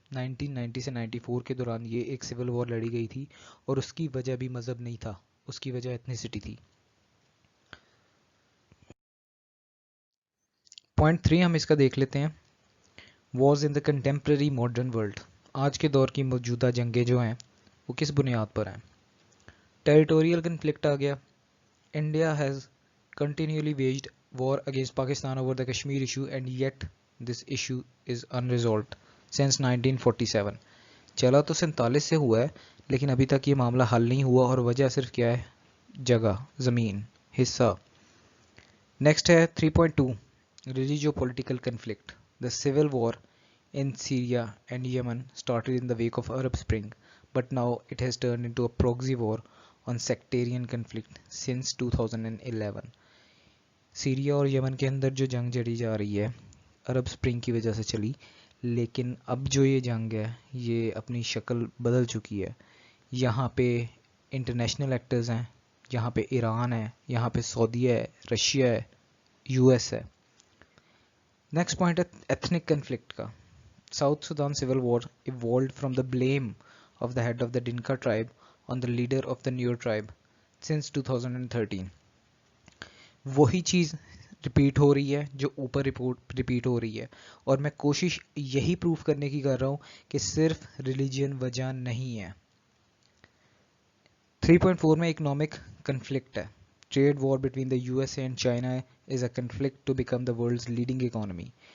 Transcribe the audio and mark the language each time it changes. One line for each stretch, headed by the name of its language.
Hindi: 1990 से 94 के दौरान ये एक सिविल वॉर लड़ी गई थी और उसकी वजह भी मज़हब नहीं था, उसकी वजह एथनिसिटी थी। पॉइंट 3 हम इसका देख लेते हैं।
English: Wars in the contemporary modern world.
Hindi: आज के दौर की मौजूदा जंगें जो हैं वो किस बुनियाद पर हैं? टेरिटोरियल कन्फ्लिक्ट आ गया।
English: India has continually waged war against Pakistan over the Kashmir issue, and yet this issue is unresolved since 1947.
Hindi: चला तो 47 से हुआ है लेकिन अभी तक ये मामला हल नहीं हुआ और वजह सिर्फ क्या है? जगह, ज़मीन, हिस्सा। नेक्स्ट है 3.2 religio political conflict.
English: The civil war in Syria and Yemen started in the wake of Arab Spring, but now it has turned into a proxy war on sectarian conflict since 2011.
Hindi: Syria और Yemen के अंदर जो जंग जड़ी जा रही है अरब spring की वजह से चली, लेकिन अब जो ये जंग है ये अपनी शक्ल बदल चुकी है। यहाँ पे इंटरनेशनल एक्टर्स हैं, यहाँ पे ईरान है, यहाँ पे सऊदी है, रशिया है, यूएस है। नेक्स्ट पॉइंट है एथनिक कन्फ्लिक्ट का।
English: South Sudan civil war evolved from the blame of the head of the Dinka tribe on the leader of the Nuer tribe since 2013.
Hindi: वही चीज़ repeat हो रही है जो ऊपर रिपीट हो रही है, और मैं कोशिश यही प्रूफ करने की कर रहा हूँ कि सिर्फ रिलीजन वजह नहीं है।
English: 3.4
Hindi: में इकोनॉमिक कन्फ्लिक्ट है।
English: Trade war between the USA and China is a conflict to become the world's leading economy.